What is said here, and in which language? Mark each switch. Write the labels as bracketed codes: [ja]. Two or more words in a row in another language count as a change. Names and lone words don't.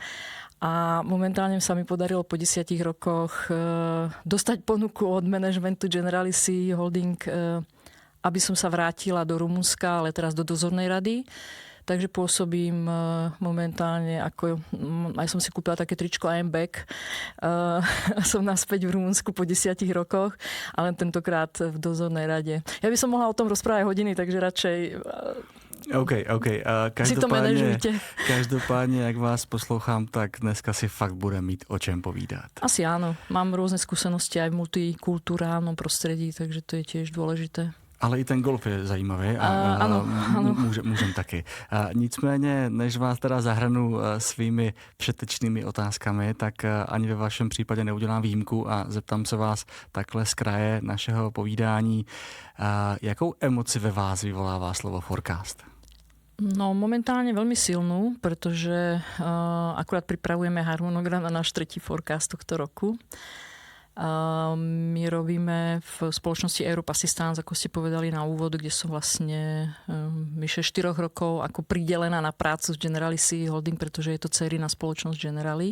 [sk] A momentálne sa mi podarilo po 10 rokoch dostať ponuku od managementu Generali CE Holding, aby som sa vrátila do Rumunska, ale teraz do dozornej rady. Takže pôsobím momentálne, aj som si kúpila také tričko [en] I am back. [sk] Som naspäť v Rumunsku po 10 rokoch, ale tentokrát v dozornej rade. Ja by som mohla o tom rozprávať hodiny, takže radšej OK. [cs] Si to manažujte. Každopádně, jak vás poslouchám, tak dneska si fakt bude mít o čem povídat. [sk] Asi áno. Mám rôzne skúsenosti aj v multikulturálnom prostredí, takže to je tiež dôležité. [cs] Ale i ten golf je zajímavý a ano. Můžem taky. Nicméně, než vás teda zahrnu svými všetečnými otázkami, tak ani ve vašem případě neudělám výjimku a zeptám se vás takhle z kraje našeho povídání. Jakou emoci ve vás vyvolává slovo forecast? [sk] No momentálne veľmi silnú, pretože akurát pripravujeme harmonogram na náš tretí forecast tohto roku. My robíme v spoločnosti Europe Assistance, ako ste povedali na úvod, kde som vlastne vyše 4 rokov ako pridelená na prácu s Generali CE Holding, pretože je to dcerina spoločnosť Generali.